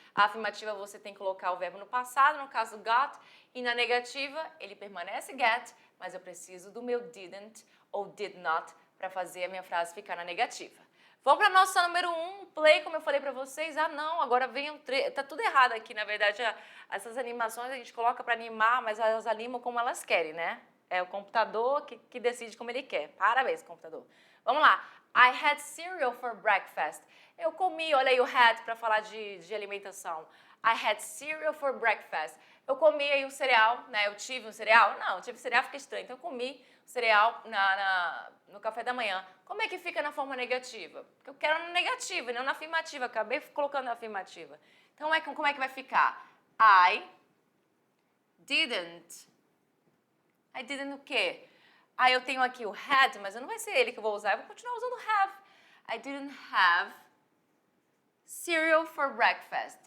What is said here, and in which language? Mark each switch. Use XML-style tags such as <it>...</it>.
<pt>A afirmativa você tem que colocar o verbo no passado, no caso got, e na negativa ele permanece get, mas eu preciso do meu didn't ou did not para fazer a minha frase ficar na negativa. Vamos para a nossa número 1, play, como eu falei para vocês. Ah, não, agora vem tá tudo errado aqui, na verdade. Essas animações a gente coloca para animar, mas elas animam como elas querem, né? É o computador que decide como ele quer. Parabéns, computador. Vamos lá.</pt> <en>I had cereal for breakfast.</en> <pt>Eu comi, olha aí o had para falar de alimentação.</pt> <en>I had cereal for breakfast.</en> <pt>Eu comi aí o cereal, né? Eu tive um cereal? Não, tive cereal fica estranho. Então eu comi o cereal no café da manhã. Como é que fica na forma negativa? Porque eu quero na negativa, não na afirmativa. Acabei colocando na afirmativa. Então como é que vai ficar?</pt> <en>I didn't</en> <pt>o quê? Aí eu tenho aqui o had, mas não vai ser ele que eu vou usar, eu vou continuar usando have.</pt> <en>I didn't have cereal for breakfast.</en>